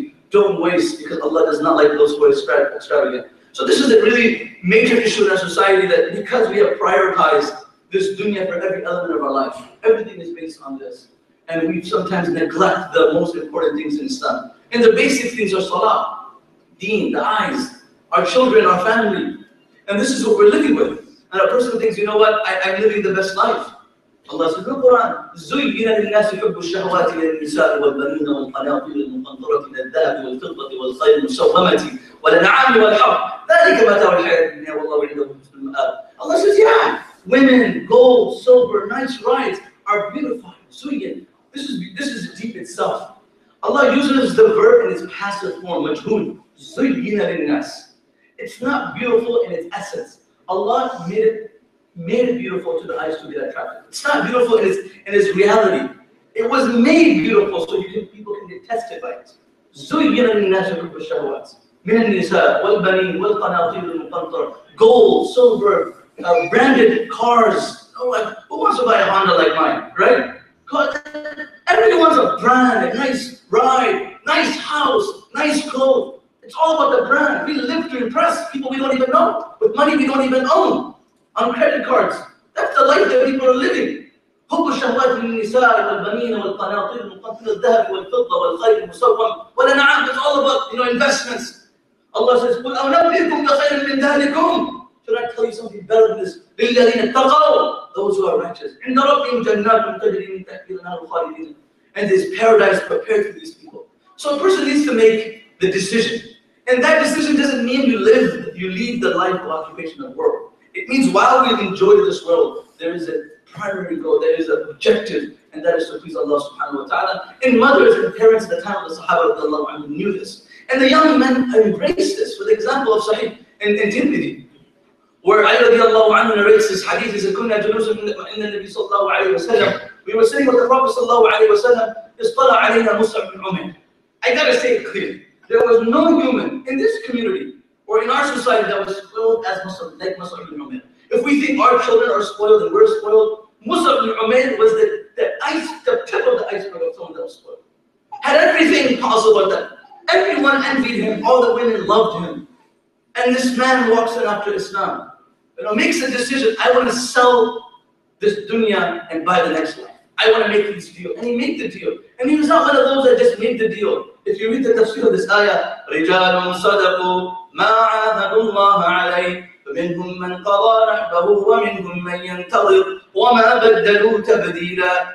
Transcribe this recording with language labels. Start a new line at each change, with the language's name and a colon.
English: Don't waste, because Allah does not like those who are extravagant. So this is a really major issue in our society, that because we have prioritized this dunya for every element of our life, everything is based on this. And we sometimes neglect the most important things in Islam. And the basic things are salah, deen, the eyes, our children, our family. And this is what we're living with. And a person thinks, you know what, I'm living the best life. Allah says
Arabic: in the Quran, زُيِّنَ لِلنَّاسِ حُبُّ الشَّهَوَاتِ مِنَ النِّسَاءِ وَالْبَنِينَ وَالْقَنَاطِيرِ الْمُقَنطَرَةِ مِنَ الذَّهَبِ وَالْفِضَّةِ وَالْخَيْلِ الْمُسَوَّمَةِ وَالْأَنْعَامِ وَالْحَرْثِ ذَلِكَ مَتَاعُ الْحَيَاةِ الدُّنْيَا وَاللَّهُ عِندَهُ حُسْنُ الْمَآبِ.
English: Allah says, yeah, women, gold, silver, nice rides are beautified. Zuyyin. This is deep itself. Allah uses the verb in its passive form, majhul.
Arabic: زُيِّنَ لِلنَّاسِ.
English: It's not beautiful in its essence. Allah made it beautiful to the eyes to be attractive. It's not beautiful in its reality. It was made beautiful so people can get tested by it.
Arabic: زُيِّنَ لِلنَّاسِ حُبُّ الشَّهَوَاتِ مِنَ النِّسَاءِ وَالْبَنِينَ وَالْقَنَاطِيرِ الْمُقَنطَرَةِ
English: gold, silver, branded cars. Oh, like, who wants to buy a Honda like mine, right? Everyone wants a brand, a nice ride, nice house, nice clothes. It's all about the brand. We live to impress people we don't even know, with money we don't even own, on credit cards. That's the life that people are living.
Arabic: حب الشهوات من النساء والبنين والقناطير المقنطرة الذهب والفضة والخيل المسوم والأنعام.
English: It's all about, investments. Allah says,
Arabic: قل أنبئكم بخير من ذلكم.
English: Should I tell you something better than this?
Arabic: للذين اتقوا,
English: those who are righteous.
Arabic: عند ربهم جنات تجري من تحتها الأنهار خالدين.
English: And there's paradise prepared for these people. So a person needs to make the decision. And that decision doesn't mean you leave the life of occupation of work. It means while we enjoy this world, there is a primary goal, there is an objective, and that is to please Allah subhanahu wa ta'ala. And mothers and parents at the time of the Sahaba knew this. And the young men embraced this. For the example of Sahih in Tirmidhi, where Ali radiallahu anhu narrates this hadith, he said,
Arabic: كُنَّا جُلُوسًا إِنَّ النَّبِيَّ صلى الله عليه وسلم.
English: We were sitting with the Prophet
Arabic: صلى الله عليه وسلم, اصطلع علينا مصعب بن عمير.
English: I gotta say it clearly. There was no human in this community or in our society that was filled as Muslim, like Muslim ibn Umar. If we think our children are spoiled and we're spoiled, Mus'ab ibn Umair was the tip of the iceberg of someone that was spoiled. Had everything possible that everyone envied him, all the women loved him. And this man walks in after Islam, makes a decision, I want to sell this dunya and buy the next life. I want to make this deal. And he made the deal. And he was not one of those that just made the deal. If you read the tafsir of this ayah,
Arabic: رِجَالٌ صَدَقُوا مَا عَاهَدُوا اللَّهَ عَلَيْهِ فَمِنْهُمْ مَنْ قَضَى نَحْبَهُ وَمِنْهُمْ مَنْ يَنْتَظِرُ وَمَا بَدَّلُوا تَبْدِيلًا.